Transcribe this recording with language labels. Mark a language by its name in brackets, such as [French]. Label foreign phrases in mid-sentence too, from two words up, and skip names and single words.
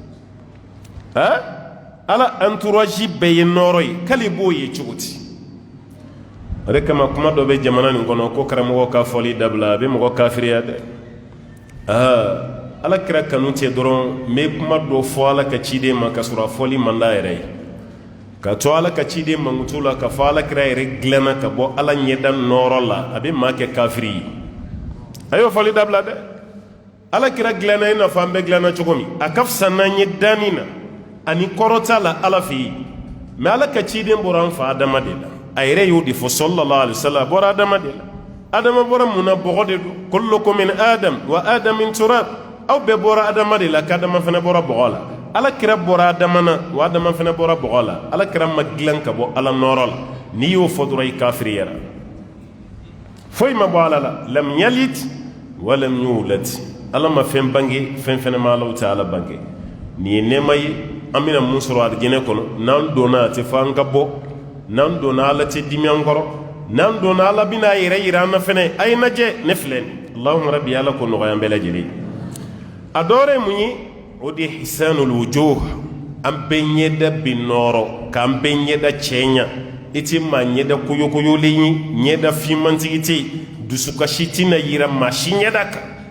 [Bambara] ala entourage bɛɛ ye nɔɔrɔ ye k'ale b'o ye cogo di o de kama kuma dɔ bɛ jamana nin kɔnɔ ko karamɔgɔ ka fɔli dabila a bɛ mɔgɔ kafiriya dɛ ala kira kanu tɛ dɔrɔn n bɛ kuma dɔ fɔ ala ka ciden ma ka sɔrɔ a fɔli man d'a yɛrɛ ye ka to ala ka ciden mankutu la ka fɔ ala kira yɛrɛ dilanna ka bɔ ala ɲɛda nɔɔrɔ la a bɛ maa kɛ kafiri ye a y'o fɔli dabila dɛ ala kira dilanna i n'a fɔ an bɛɛ dilanna cogo min a ka fisa n'an ye danni na ani kɔrɔta la ala fɛ yen mɛ ala ka ciden bɔra an fa adama de la a yɛrɛ y'o de fɔ [Arabic] صلى الله عليه وسلم [Bambara] a bɔra adama de la adama bɔra mun na bɔgɔ de don [Arabic] كلكم من آدم وآدم من تراب [Bambara] aw bɛɛ bɔra adama de la k'adama fana bɔra bɔgɔ la ala kira bɔra adama na wa adama fana bɔra bɔgɔ la ala kira ma dilan ka bɔ ala nɔɔrɔ la n'i y'o fɔ dɔrɔn i kafiriyara foyi ma bɔ ala la [Arabic] لم يلد ولم يولد [Bambara] ala ma fɛn bange fɛn fɛnɛ ma ala tɛ ala bange nin ye nɛɛma ye an bɛna mun sɔrɔ arijinɛ kɔnɔ n'an donna a tɛ fɔ an ka bɔ n'an donna ala tɛ dimi an kɔrɔ n'an donna ala bɛna a yɛrɛ yira an na fɛnɛ a ye lajɛ ne filɛ nin [Arabic] اللهم ربي [Bambara] ala ko nɔgɔya an bɛɛ lajɛlen a dɔ wɛrɛ ye mun ye o de ye [Arabic] حسان الوجوه [Bambara] an bɛɛ ɲɛda bɛ nɔɔrɔ k'an bɛɛ ɲɛda cɛɲa i tɛ maa ɲɛda koyokoyolen ye ɲɛda finmantigi tɛ yen dusukasi tɛna yira maa si ɲɛda kan